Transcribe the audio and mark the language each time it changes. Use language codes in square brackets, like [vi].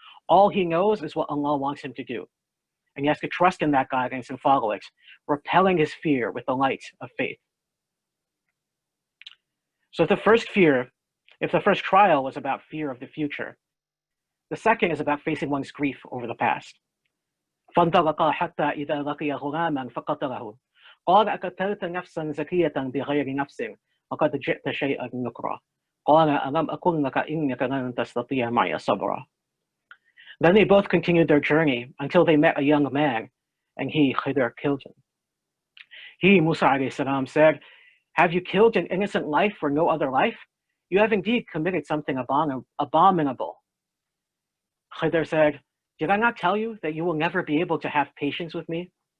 [en] All he knows is what Allah wants him to do. And he has to trust in that guidance and follow it, repelling his fear with the light of faith. So if the first trial was about fear of the future, the second is about facing one's grief over the past. [ar] فانطلقا حتى إذا لقي غلاما فقتله قال أقتلت نفسا زكية بغير نفس وقد جئت شيئا نكرا قال ألم أقل لك إنك لن تستطيع معي صبرا. [en] Then they both continued their journey until they met a young man, and he, Khidr, killed him. He, Musa alayhi salam, said, have you killed an innocent life for no other life? You have indeed committed something abominable. Khidr said, did I not tell you that you will never be able to have patience with me?